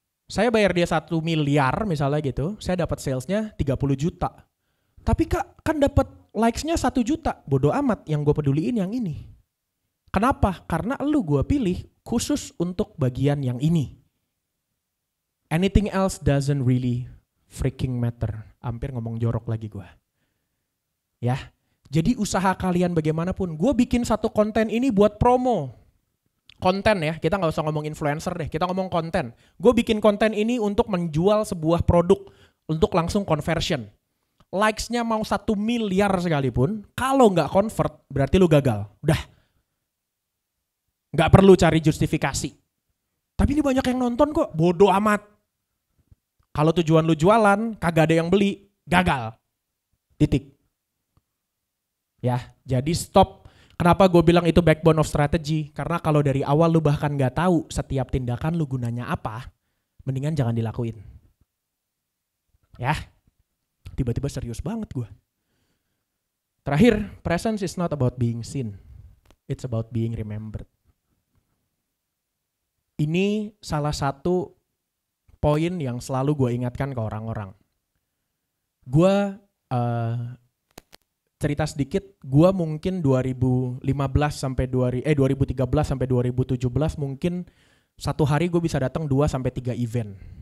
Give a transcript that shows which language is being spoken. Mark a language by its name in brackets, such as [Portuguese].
[Indonesian] Saya bayar dia 1 miliar misalnya gitu. Saya dapat salesnya 30 juta. Tapi Kak kan dapat likes-nya 1 juta. Bodoh amat, yang gue peduliin yang ini. Kenapa? Karena lu gue pilih khusus untuk bagian yang ini. [English] Anything else doesn't really freaking matter. [Indonesian] Hampir ngomong jorok lagi gue. Ya, jadi usaha kalian bagaimanapun. Gue bikin satu konten ini buat promo. Konten ya, kita gak usah ngomong influencer deh. Kita ngomong konten. Gue bikin konten ini untuk menjual sebuah produk. Untuk langsung conversion. Likes-nya mau 1 miliar sekalipun. Kalau gak convert, berarti lu gagal. Udah. Gak perlu cari justifikasi. Tapi ini banyak yang nonton kok. Bodoh amat. Kalau tujuan lu jualan, kagak ada yang beli, gagal. Titik. Ya, jadi stop. Kenapa gue bilang itu [English] backbone of strategy? [Indonesian] Karena kalau dari awal lu bahkan gak tahu setiap tindakan lu gunanya apa, mendingan jangan dilakuin. Ya, tiba-tiba serius banget gue. Terakhir, [English] presence is not about being seen. It's about being remembered. [Indonesian] Ini salah satu poin yang selalu gue ingatkan ke orang-orang. Gue cerita sedikit, gue mungkin 2013 sampai 2017 mungkin satu hari gue bisa datang 2 sampai 3 event.